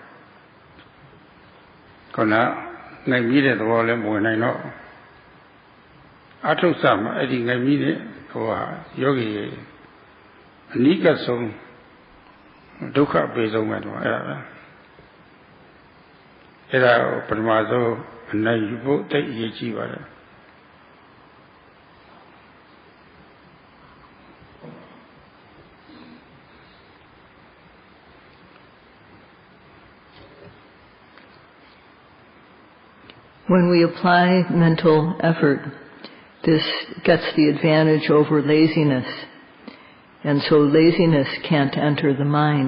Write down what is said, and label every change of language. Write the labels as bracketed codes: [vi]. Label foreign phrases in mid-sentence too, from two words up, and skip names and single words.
[my] ခုနနိုင်ပြီးတဲ့သဘောလည်းမဝင်နိုင်တော့အထုဆမှာအဲ့ဒီနိုင်ပြီးတဲ့ဟိုဟာယောဂီအနိကဆုံးဒုက္ခပေဆုံးပဲတော့အဲ့ဒါပဲအဲ့ဒါကိုပထမဆုံးအနိုင်ယူဖို့တိတ်အရေးကြီးပါတယ် [en] When we apply mental effort, this gets the advantage over laziness, and so laziness can't enter the mind.